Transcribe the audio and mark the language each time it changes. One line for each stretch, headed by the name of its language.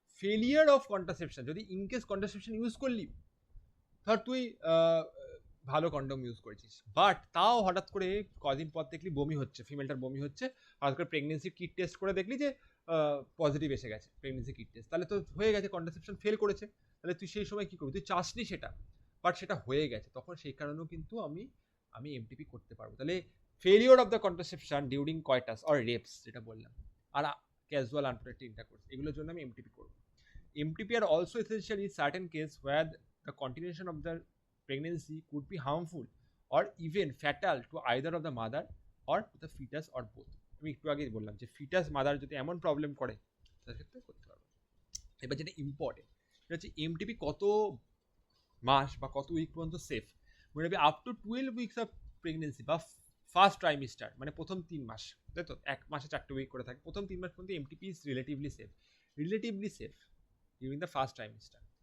Bangla: Failure of contraception, যদি ইনকেস contraception use করলি, ধর তুই ভালো কন্ডম ইউজ করেছিস, বাট তাও হঠাৎ করে কদিন পর দেখলি বমি হচ্ছে, ফিমেলটার বমি হচ্ছে, হঠাৎ করে প্রেগনেন্সি কিট টেস্ট করে দেখলি যে পজিটিভ এসে গেছে প্রেগনেন্সি কিট টেস্ট, তাহলে তো হয়ে গেছে, কন্ট্রাসেপশন ফেল করেছে। তাহলে তুই সেই সময় কী করবি? তুই চাসনি সেটা, বাট সেটা হয়ে গেছে, তখন সেই কারণেও কিন্তু আমি এমটিপি করতে পারবো। তাহলে
English: failure of the contraception during coitus or rapes,
Bangla: যেটা বললাম, আর ক্যাজুয়াল আনপ্রোটেক্টেড ইন্টারকোর্স, এগুলোর জন্য আমি এমটিপি করবো।
English: MTP আর also essential in certain case where the continuation of the pregnancy could be harmful or even fatal to either of the mother or to the fetus or both.
Bangla: আমি একটু আগেই বললাম যে foetus mother যদি এমন problem করে তার ক্ষেত্রে করতে পারবো। এবার যেটা ইম্পর্টেন্ট সেটা হচ্ছে এমটিপি কত মাস বা কত উইক পর্যন্ত সেফ। মনে রাখবি
English: up to 12 weeks of pregnancy
Bangla: বা ফার্স্ট ট্রাইমিস্টার, মানে প্রথম 3 মাস, তাই তো 1 মাসে 4টে উইক করে থাকে, প্রথম 3 মাস পর্যন্ত
English: MTP is relatively safe during the first trimester.